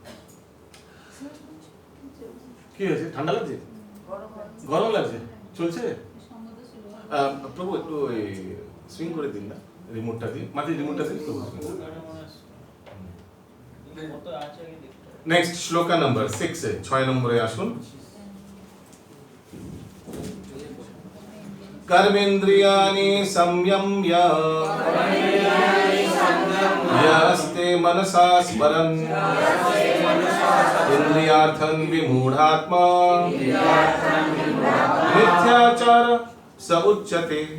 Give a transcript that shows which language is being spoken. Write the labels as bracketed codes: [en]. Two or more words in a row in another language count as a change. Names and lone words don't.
[bn] কি হয়েছে, ঠান্ডা লাগছে, গরম লাগছে, চলছে? প্রভু একটু সুইং করে দিন না রিমোটটা দিয়ে, মাঝে রিমোটটা দিয়ে প্রভু। নেক্সট শ্লোকা নাম্বার 6 এ 6 নম্বরে আসুন। [sa] कर्मेन्द्रियाणि संयम्य यस्ते मनसा स्मरन् इन्द्रियार्थं विमूढात्मा मिथ्याचार स उच्यते।